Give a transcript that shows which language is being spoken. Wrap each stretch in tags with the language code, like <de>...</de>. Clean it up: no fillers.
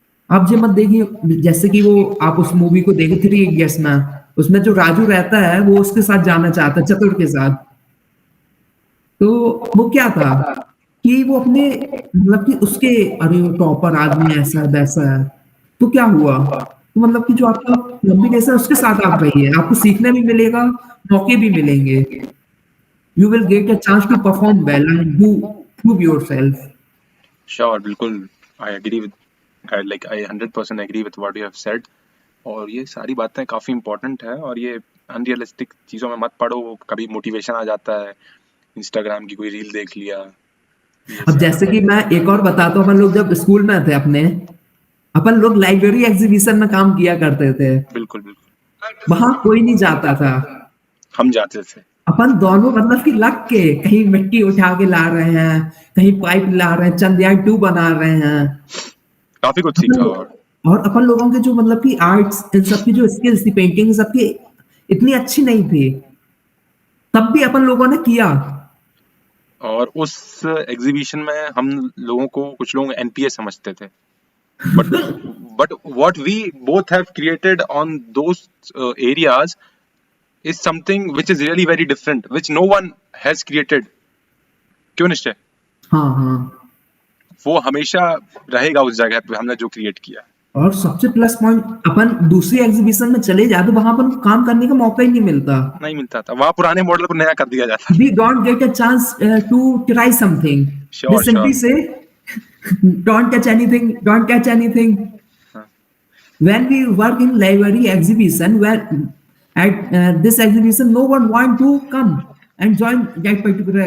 <hi>आप ये मत देखिए जैसे कि वो, आप उस मूवी को देखे 3 इडियट्स में, उसमें जो राजू रहता है वो उसके साथ जाना चाहता है, चतुर के साथ। तो वो क्या था कि वो अपने मतलब कि उसके, अरे वो टॉपर आदमी ऐसा है वैसा है, तो क्या हुआ, तो मतलब कि जो आपका कॉम्बिनेशन है उसके साथ आप रहिए, आपको सीखने भी मिलेगा, मौके भी मिलेंगे।</hi> <en>You will get a chance to perform well and do prove yourself.</en> <hi>Sure, बिल्कुल।</hi> <en>I agree with, like I 100% agree with what you have said.</en> <hi>और ये सारी बातें काफी इंपॉर्टेंट है, और ये अनरियलिस्टिक चीजों में मत पड़ो। कभी मोटिवेशन आ जाता है, इंस्टाग्राम की कोई रील देख लिया, ये अब सब। जैसे कि मैं एक और बताता हूँ, अपन लोग जब स्कूल में थे अपने, अपन लोग लाइब्रेरी एग्जीबिशन में काम किया करते थे। बिल्कुल बिल्कुल। वहां कोई नहीं जाता था, हम जाते थे। अपन दोनों मतलब कि लग के कहीं मिट्टी उठा के ला रहे हैं, कहीं पाइप ला रहे हैं, चंद्रयान 2 बना रहे हैं। काफी कुछ अपन सीखा। और लोग और अपन लोगों के जो मतलब कि आर्ट्स, इन सब की जो स्किल्स थी, पेंटिंग सबकी इतनी अच्छी नहीं थी, तब भी अपन लोगों ने किया। और उस एग्जीबिशन में हम लोगों को, कुछ लोग एनपीए समझते थे,</hi> <en>But what we both have created on those areas is something which is really very different, which no one has created।</en> <hi>क्यों निश्चय? हाँ हाँ। वो हमेशा रहेगा उस जगह पे, हमने जो क्रिएट किया। और सबसे प्लस पॉइंट, अपन दूसरी एग्जीबिशन में चले जाते, वहां अपन को काम करने का मौका ही नहीं मिलता। नहीं मिलता था, वहां पुराने मॉडल को नया कर दिया जाता</hi> <en>We</en> <hi>था।</hi> <en>don't get a chance to try something. They sure simply sure. say, don't touch anything, don't catch anything. When we work in library exhibition, when at this exhibition, no one want to come and join that particular</en>